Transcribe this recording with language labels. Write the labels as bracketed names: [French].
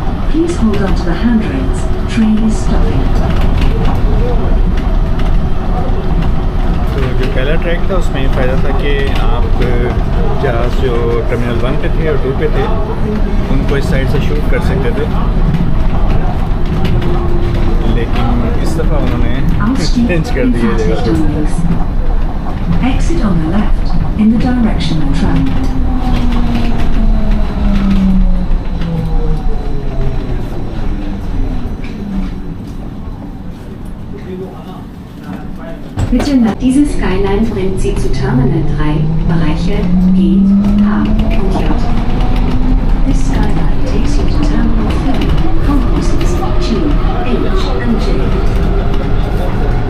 [English] Please hold on to the handrails, train is stopping. [Hindi] तो जो पहला ट्रैक था उसमें फ़ायदा था कि आप जहाज़ जो टर्मिनल 1 पे थे और 2 पे थे उनको इस साइड से शूट कर सकते थे, लेकिन इस दफ़ा उन्होंने चेंज कर दी है जगह। [English] Exit on the left in the direction of travel. [German] Bitte, diese Skyline bringt Sie zu Terminal 3, Bereiche G, H und J. [English] This skyline takes you to Terminal 3, concourses G, H and J.